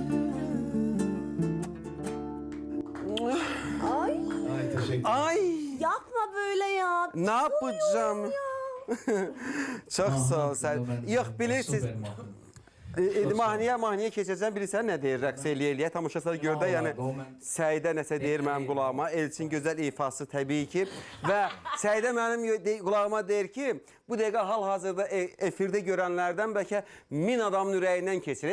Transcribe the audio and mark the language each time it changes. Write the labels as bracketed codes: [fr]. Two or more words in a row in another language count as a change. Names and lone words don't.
[tr] Ay, Ya Ne yapacağım? Çok sağ ol sen. [az] Yox, bilirsiniz. İndi mahnıya keçəcəm, bilirsən nə deyir, rəqs eləyə-eləyə, tamaşaçılar gördə, yəni Səidə nəsə deyir mənim qulağıma, Elçin gözəl ifası təbii ki və Səidə mənim qulağıma deyir ki, bu dəqiqə hal-hazırda efirdə görənlərdən bəlkə 1000 adamın ürəyindən keçir.